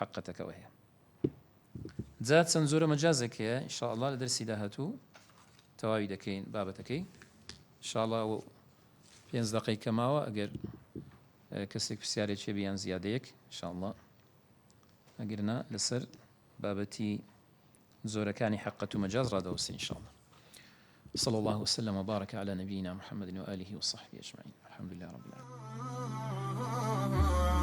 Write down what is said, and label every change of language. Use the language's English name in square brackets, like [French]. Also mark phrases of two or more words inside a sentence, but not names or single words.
[Central Kurdish] حەقەتەکەەوە هەیە جا چەند زۆرە مەجازێک هەیە ئینشاءالله لە دەرسی داهاتوو تەواوی دەکەین بابەتەکەی ئینشاءالله و 5 دقەی کەماوە ئەگەر کەسێک پرسیارێکی بیان زیادەیەک ئینشاءالله ئەگەرنا لەسەر بابەتی زۆرەکانی حەقەت و مەجاز ڕادەوەسین ئینشاءالله [Arabic] صلى الله وسلم وبارك على نبينا محمد وآله وصحبه أجمعين الحمد لله رب العالمين